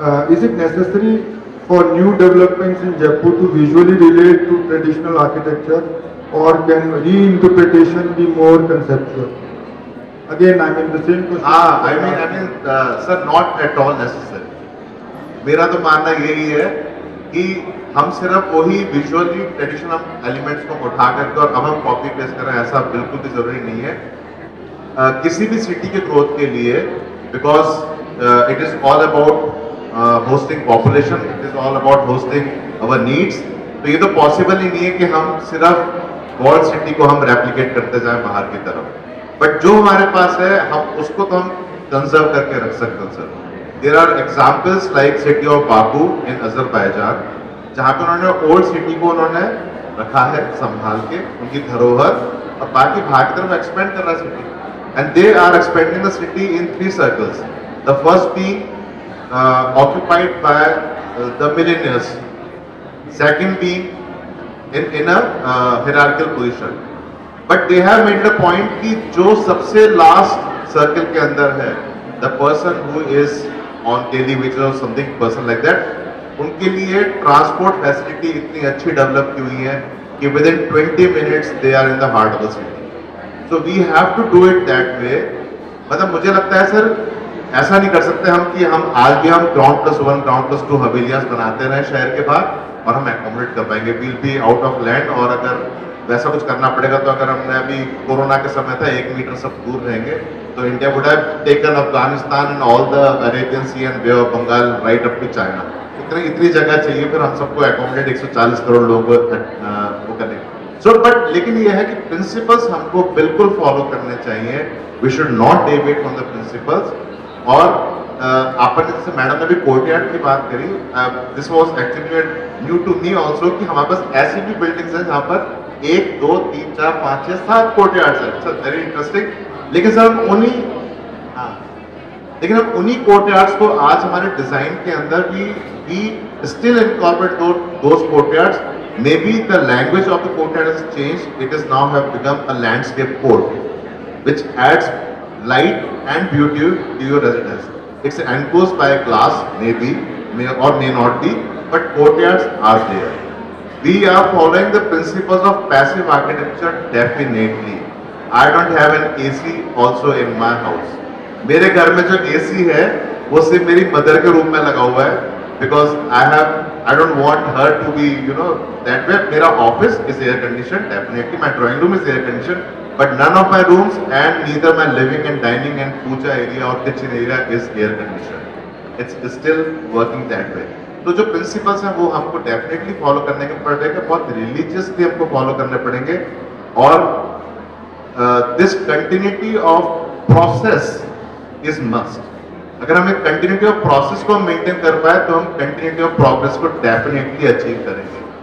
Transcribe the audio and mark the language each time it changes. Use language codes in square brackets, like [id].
[en] Is it necessary for new developments in Jaipur to visually relate to traditional architecture, or can reinterpretation be more conceptual? Again, I mean the same question. I mean, sir, not at all necessary. [hi] मेरा तो मानना यही है कि हम सिर्फ वही visually traditional elements को उठा करके और अब हम कॉपी पेस्ट करें, ऐसा बिल्कुल भी जरूरी नहीं है. किसी भी सिटी के ग्रोथ के लिए, [en] Because it is all about hosting population, it is all about hosting our needs. [hi] तो ये तो पॉसिबल ही नहीं है कि हम सिर्फ वर्ल्ड सिटी को हम रेप्लिकेट करते जाएं बाहर की तरफ, बट जो हमारे पास है हम उसको तो हम कंजर्व करके रख सकते हैं. Sir, [en] there are examples like city of Baku in Azerbaijan, [hi] जहाँ पे उन्होंने ओल्ड सिटी को उन्होंने रखा है संभाल के, उनकी धरोहर, और बाकी भाग की तरफ एक्सपेंड कर रहा है city. [en] And they are expanding the city in 3 circles. The first being occupied by the millionaires, second being in a hierarchical position, but they have made the point [hi] कि जो सबसे last circle के अंदर है, [en] the person who is on daily wages or something person like that, [hi] उनके लिए transport facility इतनी अच्छी develop की हुई है कि [en] within 20 minutes they are in the heart of the city. So we have to do it that way. [hi] मतलब मुझे लगता है सर, ऐसा नहीं कर सकते हम कि हम आज भी हम ग्राउंड प्लस 1 ग्राउंड प्लस 2 हवेलियां बनाते रहे शहर के बाहर और हम एकोमोडेट कर पाएंगे. [en] We'll be out of land. [hi] और अगर वैसा कुछ करना पड़ेगा। तो अगर हमने अभी कोरोना के समय था 1 मीटर सब दूर रहेंगे, [en] तो India would have taken Afghanistan and all the Arabian Sea and Bay of Bengal right up to China. [hi] इतनी जगह चाहिए फिर हम सबको एकोमोडेट 140 करोड़ लोग वो करें। सो बट लेकिन ये है कि प्रिंसिपल्स हमको बिल्कुल फॉलो करने चाहिए। [en] We should not deviate from the principles. [hi] और आपने जैसे मैडम ने भी कोर्टयार्ड की बात करी, [en] this was actually new to me also [hi] कि हमारे पास ऐसी भी बिल्डिंग्स हैं जहाँ पर 1 2 3 4 5 6 7 कोर्टयार्ड्स हैं। [en] It's very interesting. [hi] लेकिन सर हम उन्हीं कोर्टयार्ड्स को आज हमारे डिजाइन के अंदर भी [en] Still incorporate those courtyards. Maybe the language of the courtyard has changed. It is now have become a landscape court, which adds light and beauty to your residence. It's enclosed by glass, maybe, may or may not be, but courtyards are there. We are following the principles of passive architecture definitely. I don't have an AC also in my house. [hi] मेरे घर में जो AC है वो सिर्फ मेरी mother के room में लगा हुआ है, [en] because I don't want her to be that way. [hi] मेरा office [en] is air conditioned, definitely my drawing room is air conditioned, but none of my rooms and neither my living and dining and puja area or kitchen area is air conditioned. It's still working that way. [hi] तो जो principles हैं वो हमको definitely follow करने के पड़ेंगे, बहुत religiously हमको फॉलो करने पड़ेंगे। [en] और this continuity of process is must. [hi] अगर हम एक कंटिन्यूटी ऑफ प्रोसेस को मेंटेन कर पाए तो हम कंटिन्यूटी ऑफ प्रोग्रेस को डेफिनेटली अचीव करेंगे।